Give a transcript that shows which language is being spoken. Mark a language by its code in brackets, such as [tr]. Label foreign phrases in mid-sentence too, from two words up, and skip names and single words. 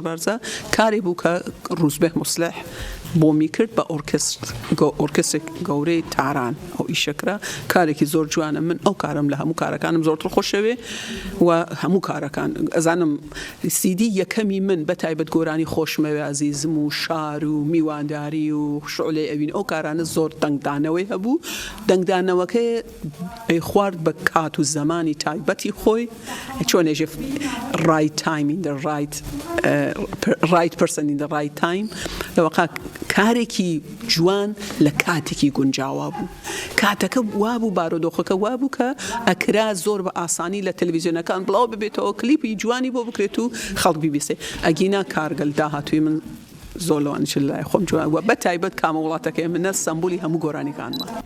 [ckb] بەرزە کاری بوو کە ڕوزبێ موسلح بۆمی کرد بە ئۆرکسترێک گەورەی تاران ئەو ئیشەکرا کارێکی زۆر جوانە من ئەو کارم لە هەموو کارەکانم زۆرتر خۆشەوێ و هەموو کارەکان ئەزانم سیدی یەکەمی من بە تایبەت گۆرانی خۆشمەوێ عەزیزم و شار و میوانداری و شعلەی ئەوین ئەو کارانە زۆر دەنگدانەوەی هەبوو دەنگدانەوەکەی خوارد بە کات و زمانی تایبەتی خۆی چۆنێژێ [en] right time in the right person in the right time [ckb] لەوەقا کارێکی جوان لە کاتێکی گونجاوا بوو کاتەکە وابوو بارۆدۆخەکە وابوو کە ئەکرا زۆر بە ئاسانی لە تەلەڤیزیۆنەکان بڵاو ببێتەوە کلیپی جوانی بۆ بکرێت و خەڵک بیبیستێ ئەگینا کارگەل داهاتووی من زۆر لەوانش لای خۆم جوان وە بە تایبەت کامە وڵاتەکەی منە سەمبولی هەموو گۆرانیکانمە